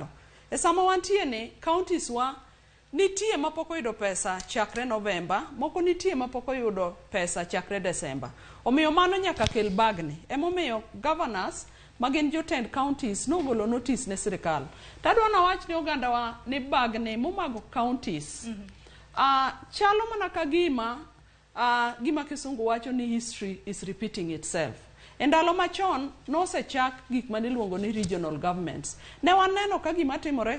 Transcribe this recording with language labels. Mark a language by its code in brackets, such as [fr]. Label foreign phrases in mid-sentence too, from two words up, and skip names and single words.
[luo] E sama wantie ne counties wa nitie mapoko yudo pesa chakre November, moko nitie mapoko yudo pesa chakre December. Omiyo mano nyaka kel Bagni. Emomiyo governors magin jotend counties nogolo notice ne sirikal. Tadwa na wach ni oganda wa ni Bagni momago counties. Chalo mana ka gima kisungu wacho ni [en] history is repeating itself. [luo] E ndalo machon nosechak gik maniluongo ni [en] regional governments. [luo] Ne waneno ka gima timore